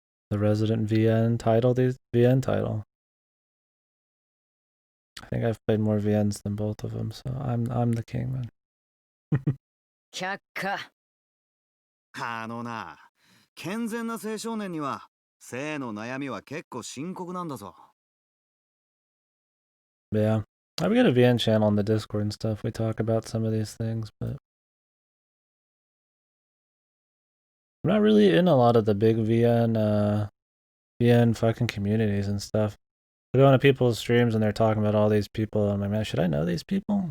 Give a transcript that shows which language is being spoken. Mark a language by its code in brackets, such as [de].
[en] The Resident VN title, the VN title. I think I've played more VNs than both of them, so I'm the king, man. [ja] 却下。な、健全な青少年には性の悩みは結構深刻なんだぞ。 [en] Yeah. I've got a VN channel on the Discord and stuff. We talk about some of these things, but I'm not really in a lot of the big VN fucking communities and stuff. I go into people's streams and they're talking about all these people. I'm like, man, should I know these people?